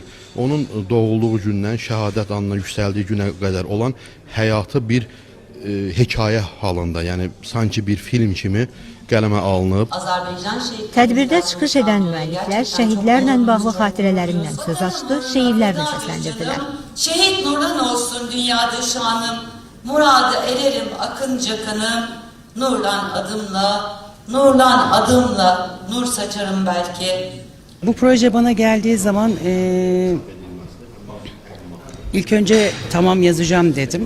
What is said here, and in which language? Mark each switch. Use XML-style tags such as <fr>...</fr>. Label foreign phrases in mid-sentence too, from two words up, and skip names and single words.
<az>Onun doğulduğu gündən şəhadət anına yüksəldiyi günə qədər olan həyatı bir hekayə halında, yəni sanki bir film kimi qələmə alınıb. Tədbirdə çıxış edən müəlliflər şəhidlərlə bağlı xatirələrindən söz açdı, şeirlərini səsləndirdilər.</az> <tr>Şehit nurlan olsun dünyada şanım, muradı ererim akınca kanım, nurlan adımla nur saçarım belki. Bu proje bana geldiği zaman ilk önce tamam yazacağım dedim.</tr>